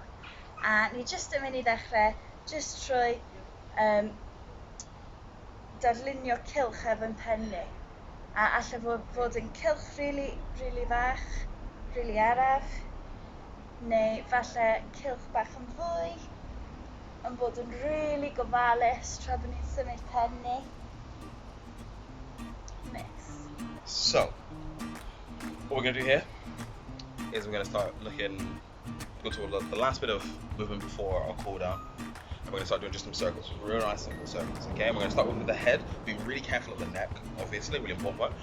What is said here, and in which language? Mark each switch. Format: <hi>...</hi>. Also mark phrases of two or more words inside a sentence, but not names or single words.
<cy>A ni jyst yn mynd I ddechrau, jyst trwy darlunio cylch efo'n pen ni. A allai fod yn cylch rili fach, rili araf, neu falle cylch bach yn fwy, yn bod yn rili gofalus tra bod ni'n symud pen ni.</cy> <en>Nice. So, what we're going to do here is we're going to start go to the last bit of movement before our cool down. And we're going to start doing just some circles, real nice simple circles, okay? And we're going to start with the head, being really careful of the neck, obviously, really important part.</en>